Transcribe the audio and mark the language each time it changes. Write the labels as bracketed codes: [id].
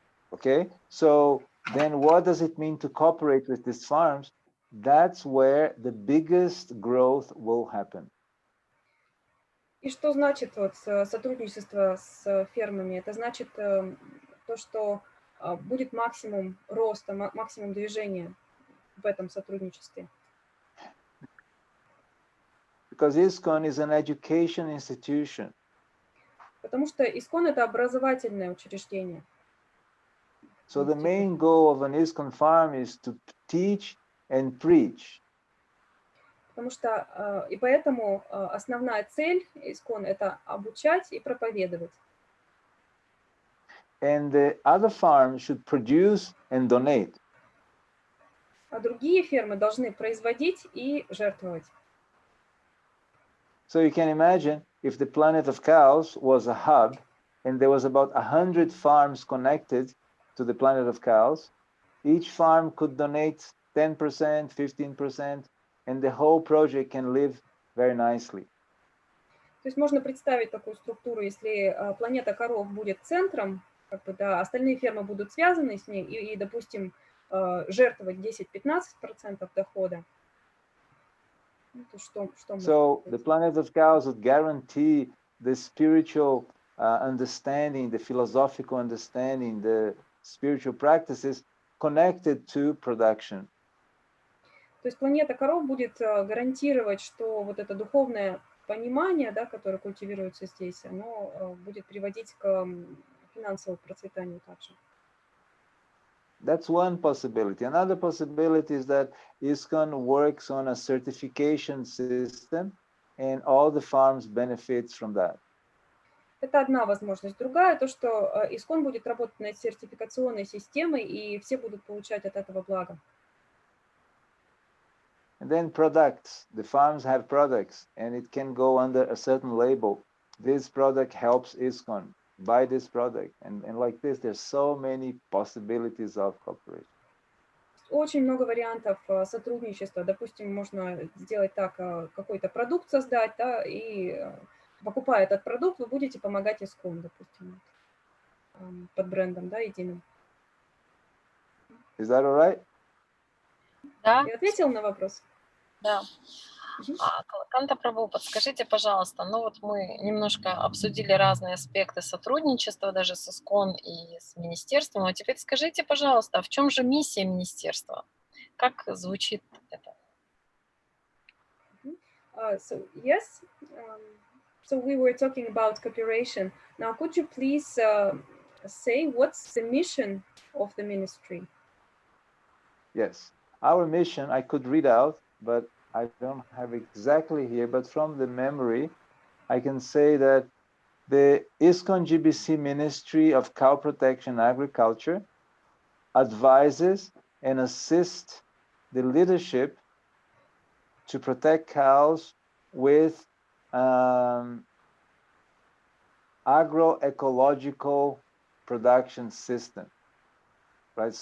[en] Okay, so then what does it mean to cooperate with these farms? That's where the biggest growth will happen. [ru] И что значит вот сотрудничество с фермами? Это значит то, что будет максимум роста, максимум движения в этом сотрудничестве. [en] Because ИСККОН is an education institution. [ru] Потому что ИСККОН – это образовательное учреждение. [en] So the main goal of an ИСККОN farm is to teach and preach. [ru] Потому что, и поэтому основная цель ИСККОН – это обучать и проповедовать. [en] And the other farms should produce and donate. [ru] А другие фермы должны производить и жертвовать. [en] So you can imagine if the Planet of Cows was a hub and there was about 100 farms connected to the Planet of Cows, each farm could donate 10%, 15%, and the whole project can live very nicely. [ru] То есть можно представить такую структуру, если планета коров будет центром, как бы, да, остальные фермы будут связаны с ней и допустим, жертвовать 10-15% дохода. [en] So the Planet of Cows would guarantee the spiritual understanding, the philosophical understanding, the spiritual practices connected to production. [ru] То есть планета коров будет гарантировать, что вот это духовное понимание, да, которое культивируется здесь, оно будет приводить к финансовому процветанию также. [en] That's one possibility. Another possibility is that ИСККОН works on a certification system and all the farms benefit from that. [ru] Это одна возможность. Другая, то, что ИСККОН будет работать над сертификационной системой, и все будут получать от этого благо. [en] And then products. The farms have products, and it can go under a certain label. This product helps ИСККОН. Buy this product. And like this, there's so many possibilities of cooperation. [ru] Очень много вариантов сотрудничества. Допустим, можно сделать так, какой-то продукт создать, да, и покупая этот продукт, вы будете помогать ИСККОН, допустим, под брендом, да, единым. [en] Is that all right? [ru] Да. Я ответила на вопрос? Да. Калаканта прабху, подскажите, пожалуйста, ну вот мы немножко обсудили разные аспекты сотрудничества даже с ИСККОН и с министерством, а теперь скажите, пожалуйста, в чем же миссия министерства? Как звучит это? [en] So yes, so we were talking about cooperation. Now, could you please say what's the mission of the ministry? Yes. Our mission, I could read out, but I don't have exactly here, but from the memory, I can say that the ИСККОN GBC Ministry of Cow Protection and Agriculture advises and assists the leadership to protect cows with agroecological production system, right?